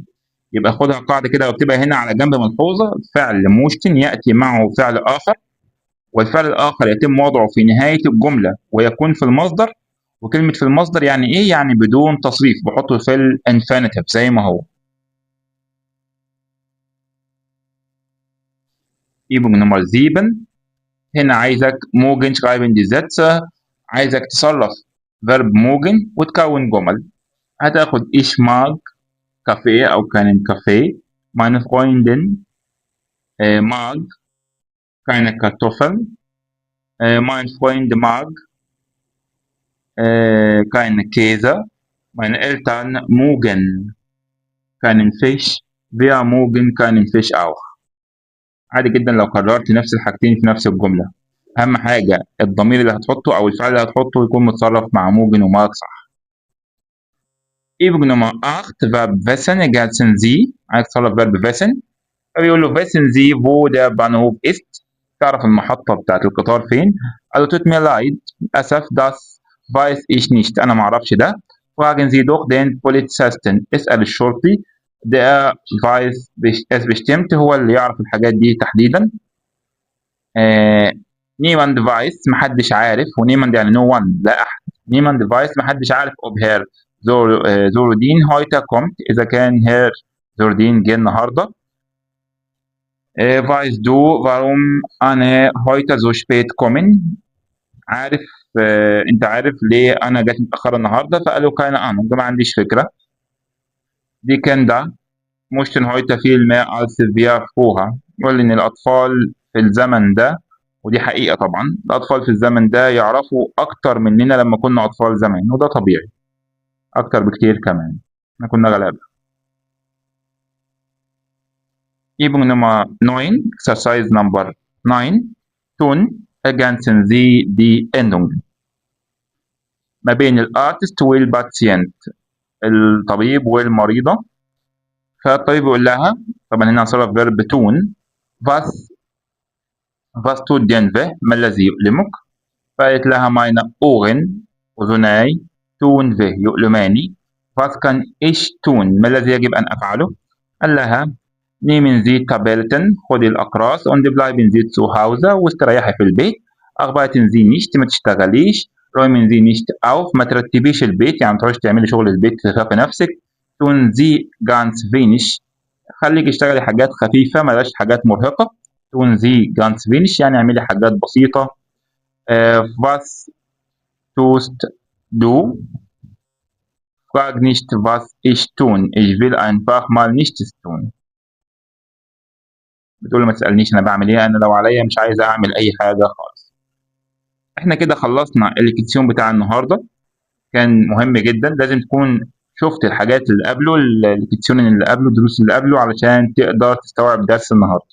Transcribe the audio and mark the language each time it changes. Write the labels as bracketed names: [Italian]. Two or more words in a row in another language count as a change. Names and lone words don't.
[Arabic] يبقى خدها قاعده كده واكتبها هنا على جنب ملحوظه: فعل موشتن ياتي معه فعل اخر، والفعل الاخر يتم وضعه في نهايه الجمله ويكون في المصدر. وكلمه في المصدر يعني ايه؟ يعني بدون تصريف، بحطه في الانفينيتيف زي ما هو. [German] Übung Nummer 7. [Arabic] هنا عايزك موجن [German] schreiben die Sätze، [Arabic] عايزك تصرف verb موجن وتكون جمل. هتاخد [German] ich mag [Arabic] كافيه أو [German] keinen Kaffee. Meine Freundin mag keine Kartoffeln. Mein Freund mag keine Käse. Meine Eltern mögen keinen Fisch. Wir mögen keinen Fisch auch. [Arabic] عادي جدا لو كررت نفس الحاجتين في نفس الجملة. أهم حاجة الضمير اللي هتحطه أو الفعل اللي هتحطه يكون متصرف مع موجن ومارك صح. [German] Übung Nummer 8 Verb wissen ergänzen Sie. [Arabic] عايز تصرف [German] Verb wissen، [Arabic] فبيقول له [German] wissen Sie wo der Bahnhof ist. [Arabic] تعرف المحطة بتاعت القطار فين؟ قال له [German] tut mir leid للأسف das weiß ich nicht، [Arabic] أنا معرفش ده. [German] fragen Sie doch den Polizisten، [Arabic] اسأل الشرطي [German] der weiß es bestimmt، [Arabic] هو اللي يعرف الحاجات دي تحديدا. [German] niemand weiß [Arabic] محدش عارف، ونيماند يعني [English] no one [Arabic] لا أحد. [German] niemand weiß [Arabic] محدش عارف [German] ob Herr Zordin heute kommt، [Arabic] إذا كان Herr Zordin جه النهاردة. [German] weißt du warum أنا heute so spät kommen؟ [Arabic] عارف أنت عارف ليه أنا جات متأخرة النهاردة؟ فقال له [German] keine Ahnung، [Arabic] ما عنديش فكرة. [German] die Kinder möchten heute viel mehr als wir früher. [Arabic] يقول لي إن الأطفال في الزمن ده، ودي حقيقة طبعا، الأطفال في الزمن ده يعرفوا أكتر مننا لما كنا أطفال زمان، وده طبيعي، أكتر بكتير كمان، احنا كنا غلابة. [German] Übung Nummer 9 [English] Exercise Number 9 [German] Tun ergänzen Sie die Endungen [Arabic] ما بين الارتست والباتسينت، الطبيب والمريضة. فالطبيب يقول لها، طبعا هنا هنصرف فيرب تون، [German] was tut denn weh؟ [Arabic] ما الذي يؤلمك؟ فقالت لها [German] meine Ohren [Arabic] أذناي [German] tun weh [Arabic] يؤلماني. [German] was kann ich tun؟ [Arabic] ما الذي يجب أن أفعله؟ قال لها [German] nehmen Sie Tabletten، [Arabic] خدي الأقراص und bleiben Sie zu Hause، واستريحي في البيت. [German] arbeiten Sie nicht، [Arabic] ما تشتغليش. [German] räumen Sie nicht auf، [Arabic] ما ترتبيش البيت، يعني ما تروحيش تعملي شغل البيت تخافي نفسك. [German] tun Sie ganz wenig، [Arabic] خليكي اشتغلي حاجات خفيفة، بلاش حاجات مرهقة. [German] tun Sie ganz wenig [Arabic] يعني اعملي حاجات بسيطة. [German] was tust du؟ frag nicht was ich tun، ich will einfach mal nichts tun. [Arabic] بتقول له ما تسألنيش أنا بعمل إيه، أنا لو عليا مش عايز أعمل أي حاجة خالص. إحنا كده خلصنا الليكتيون بتاع النهاردة، كان مهم جدا، لازم تكون شفت الحاجات اللي قبله، الليكتيون اللي قبله، الدروس اللي قبله، علشان تقدر تستوعب درس النهاردة.